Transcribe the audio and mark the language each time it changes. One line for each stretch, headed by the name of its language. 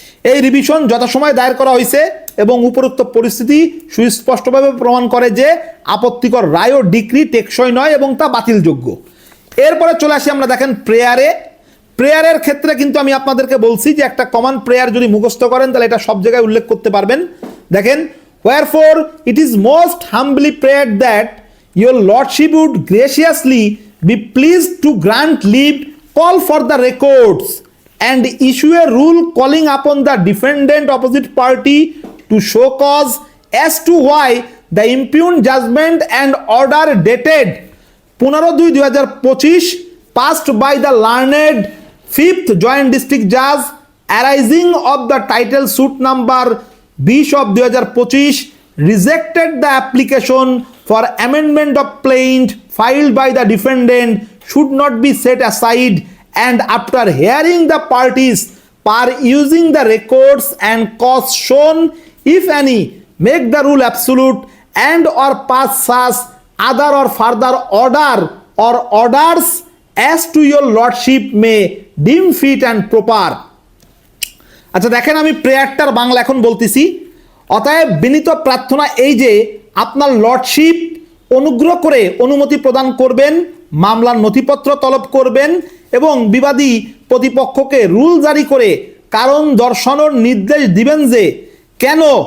Bangla: এই রিভিশন যথাসময়ে দায়ের করা হয়েছে এবং উপরোক্ত পরিস্থিতি সুস্পষ্টভাবে প্রমাণ করে যে আপত্তিকর রায় ও ডিক্রি টেকসই নয় এবং তা বাতিলযোগ্য। এরপরে চলে আসি আমরা দেখেন প্রেয়ারের ক্ষেত্রে কিন্তু আমি আপনাদেরকে বলছি যে একটা কমন প্রেয়ার যদি মুখস্থ করেন তাহলে এটা সব জায়গায় উল্লেখ করতে পারবেন।
English: দেখেন, wherefore it is most humbly prayed that your lordship would graciously be pleased to grant leave, call for the records and issue a rule calling upon the defendant opposite party to show cause as to why the impugned judgment and order dated 15/2/2025 passed by the learned 5th Joint District Judge arising of the title suit number 20 of 2025 rejected the application for amendment of plaintiff filed by the defendant should not be set aside, and after hearing the parties per using the records and cause shown, if any, make the rule absolute and or pass such other or further order or orders as to your lordship may deem fit and proper.
Bangla: আচ্ছা দেখেন, আমি প্রেয়ারটার বাংলা এখন বলতেছি। অতএব বিনীত প্রার্থনা এই যে আপনার লর্ডশিপ অনুগ্রহ করে অনুমতি প্রদান করবেন, মামলার নথিপত্র তলব করবেন এবং বিবাদী প্রতিপক্ষকে রুল জারি করে কারণ দর্শানোর নির্দেশ দিবেন যে কেন